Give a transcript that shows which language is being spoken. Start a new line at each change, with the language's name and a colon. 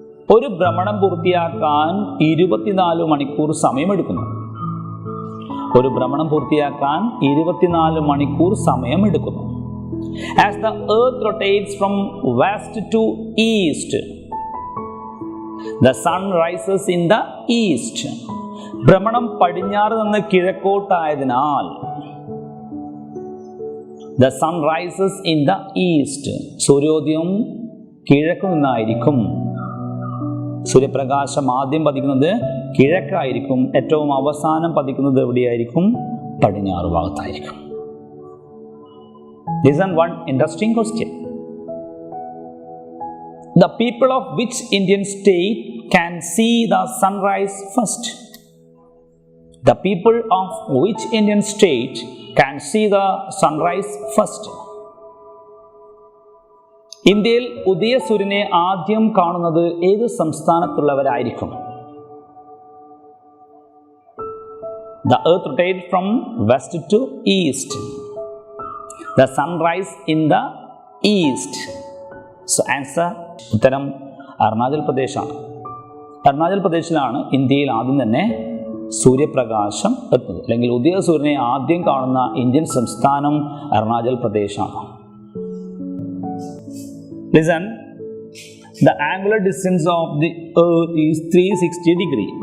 Malayalam: ഒരു ഭ്രമണം പൂർത്തിയാക്കാൻ 24 മണിക്കൂർ സമയമെടുക്കുന്നു. ഒരു ഭ്രമണം പൂർത്തിയാക്കാൻ 24 മണിക്കൂർ സമയമെടുക്കുന്നു.
English: As the earth rotates from west to east, the sun rises in the east.
Malayalam: ഭ്രമണം പടിഞ്ഞാറ് നിന്ന് കിഴക്കോട്ടായതിനാൽ
English: the sun rises in the east.
Malayalam: സൂര്യോദയം കിഴക്കു നിന്നായിരിക്കും. സൂര്യപ്രകാശം ആദ്യം പതിക്കുന്നത് കിഴക്കായിരിക്കും, ഏറ്റവും അവസാനം പതിക്കുന്നത് എവിടെയായിരിക്കും? പടിഞ്ഞാറ് ഭാഗത്തായിരിക്കും.
English: Listen one interesting question. The people of which Indian state can see the sunrise first? The people of which Indian state can see the sunrise first?
Malayalam: ഇന്ത്യയിൽ ഉദയസൂര്യനെ ആദ്യം കാണുന്നത് ഏത് സംസ്ഥാനത്തുള്ളവരായിരിക്കും?
English: The earth rotates from west to east. The sun rises in the east. So answer
Malayalam: ഉത്തരം അരുണാചൽ പ്രദേശാണ്. അരുണാചൽ പ്രദേശിലാണ് ഇന്ത്യയിൽ ആദ്യം തന്നെ സൂര്യപ്രകാശം എത്തുന്നത്, അല്ലെങ്കിൽ ഉദയസൂര്യനെ ആദ്യം കാണുന്ന ഇന്ത്യൻ സംസ്ഥാനം Arunachal പ്രദേശാണ്.
English: Listen, the angular distance of the earth is 360 degree.